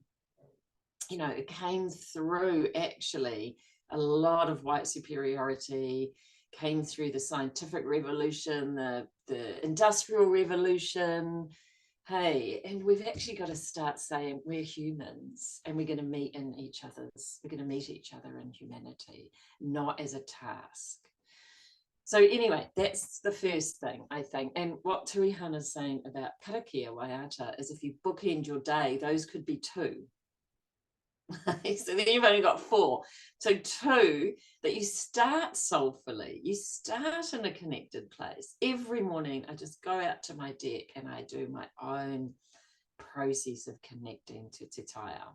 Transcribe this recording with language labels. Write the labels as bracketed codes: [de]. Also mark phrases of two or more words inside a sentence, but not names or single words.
[en] It came through actually a lot of white superiority, came through the scientific revolution, the industrial revolution. Hey, and we've actually got to start saying we're humans and we're going to meet each other in humanity, not as a task. So anyway, that's the first thing, I think. And what Turihana's saying about [mi] karakia waiata [en] is if you bookend your day, those could be 2. So then you've only got 4. So 2, that you start soulfully, you start in a connected place. Every morning I just go out to my deck and I do my own process of connecting to Te Taiao.